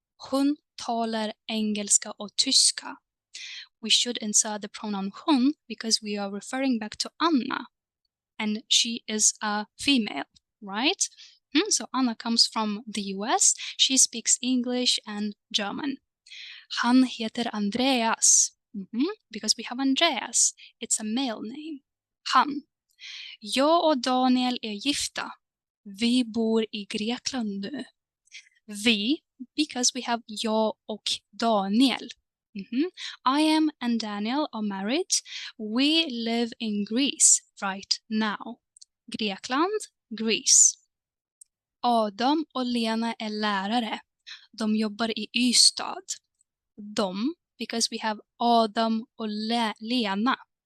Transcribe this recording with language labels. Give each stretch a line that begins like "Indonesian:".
Swedish: Hon talar engelska och tyska.
English: We should insert the pronoun hon because we are referring back to Anna and she is a female, right? So Anna comes from the US. She speaks English and German.
Swedish: Han heter Andreas
English: because we have Andreas. It's a male name.
Swedish: Han. Jag och Daniel är gifta. Vi bor i Grekland nu.
English: Vi, because we have
Swedish: jag och Daniel.
English: I am and Daniel are married. We live in Greece right now.
Swedish: Grekland, Greece. Adam och Lena är lärare. De jobbar i Ystad. De,
English: because we have
Swedish: Adam och Lena.